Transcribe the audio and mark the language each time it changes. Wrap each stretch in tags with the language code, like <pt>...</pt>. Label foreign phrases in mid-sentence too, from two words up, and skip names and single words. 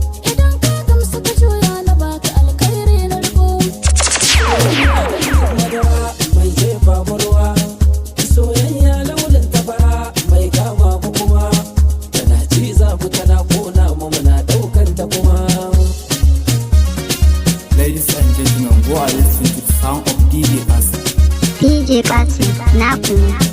<ha>Idan ka gamsu ka juya na baka alkhairi na riko. Madara mai jefa mu ruwa. Soyayya launin ta fara mai kama mu kuma. Tana ciza mu tana kona mu muna ɗaukan ta kuma.</ha> <en>Ladies and gentlemen, go and listen to the sound of D J Kasim.</en> <ha>D J Kasim, naku ne.</ha>